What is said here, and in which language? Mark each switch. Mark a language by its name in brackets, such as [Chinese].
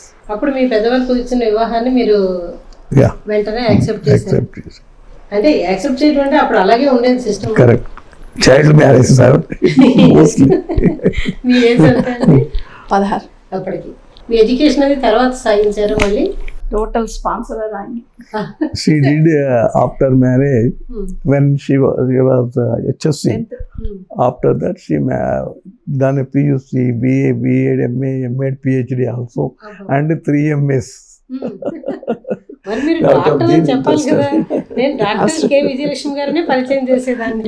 [Telugu] అప్పుడు మీ పెద్దవాళ్ళు కుదిర్చిన వివాహాన్ని మీరు వెంటనే యాక్సెప్ట్ చేశారు. అంటే యాక్సెప్ట్ చేయడం అంటే అప్పుడు అలాగే ఉండేది system. [English] Correct. Child marriage mostly. [Telugu] మీ ఏజ్ ఎంత అండి? 16. అప్పటికి మీ ఎడ్యుకేషన్ అది తర్వాత సాగించారు మళ్ళీ? [English] Total sponsor she did after marriage when she was HSC. After that she done a PUC, BA, BEd, MA, MAd, PhD also and 3 MS. [Telugu] మరి మీరు doctor చెప్పాలి కదా. నేను డాక్టర్ కె విజయలక్ష్మి గారినే పరిచయం చేసేదాన్ని.